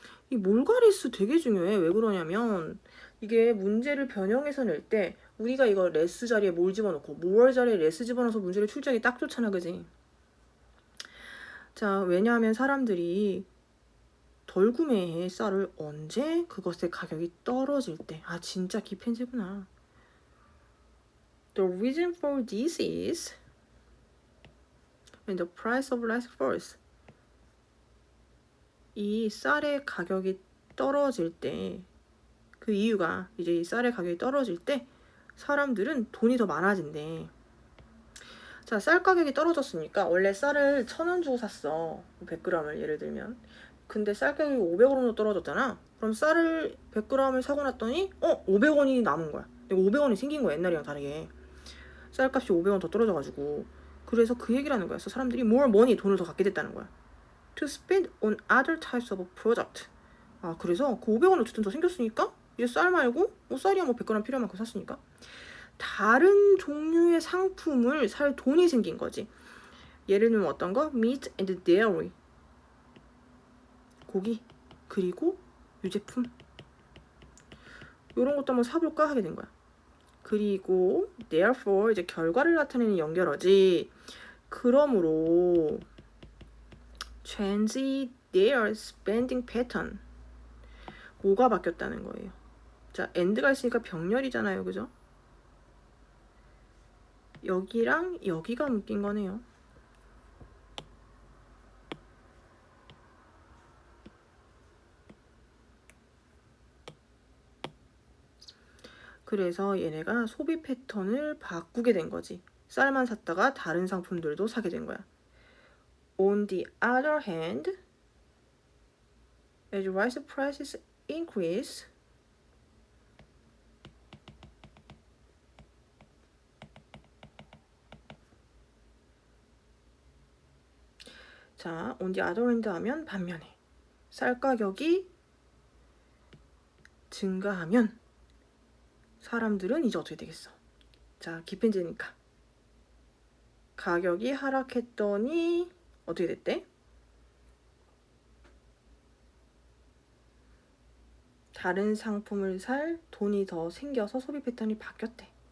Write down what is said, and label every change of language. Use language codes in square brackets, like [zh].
[ko] 이 몰가리스 되게 중요해. 왜 그러냐면 이게 문제를 변형해서 낼 때 우리가 이거 레스 자리에 뭘 집어넣고 more 자리에 레스 집어넣어서 문제를 출제하기 딱 좋잖아. 그지? 자, 왜냐하면 사람들이 덜 구매해 쌀을 언제? 그것의 가격이 떨어질 때. 진짜 기펜제구나. [en] The reason for this is when the price of rice falls. [ko] 이 쌀의 가격이 떨어질 때 그 이유가 이제 이 쌀의 가격이 떨어질 때 사람들은 돈이 더 많아진대. 자, 쌀 가격이 떨어졌으니까 원래 쌀을 1,000원 주고 샀어. 100g을 예를 들면. 근데 쌀 가격이 500원으로 떨어졌잖아. 그럼 쌀을 100g을 사고 났더니 500원이 남은 거야. 500원이 생긴 거야. 옛날이랑 다르게. 쌀값이 500원 더 떨어져가지고. 그래서 그 얘기를 하는 거야. 그래서 사람들이 [en] more money, [ko] 돈을 더 갖게 됐다는 거야. [en] To spend on other types of product. [ko] 그래서 그 500원 어쨌든 더 생겼으니까 이제 쌀 말고 쌀이야 100g 필요한 만큼 샀으니까 다른 종류의 상품을 살 돈이 생긴 거지. 예를 들면 어떤 거? [en] meat and dairy. [ko] 고기 그리고 유제품. 이런 것도 한번 사볼까 하게 된 거야. 그리고 therefore 이제 결과를 나타내는 연결어지. 그러므로 [en] change their spending pattern. [ko] 뭐가 바뀌었다는 거예요. 자, and가 있으니까 병렬이잖아요. 그죠? 여기랑 여기가 묶인 거네요. 그래서 얘네가 소비 패턴을 바꾸게 된 거지. 쌀만 샀다가 다른 상품들도 사게 된 거야. [en] On the other hand, as rice prices increase, [ko] 자, [en] on the other hand [ko] 하면 반면에 쌀 가격이 증가하면 사람들은 이제 어떻게 되겠어? 자, 기펜제니까 가격이 하락했더니 어떻게 됐대? 다른 상품을 살 돈이 더 생겨서 소비 패턴이 바뀌었대.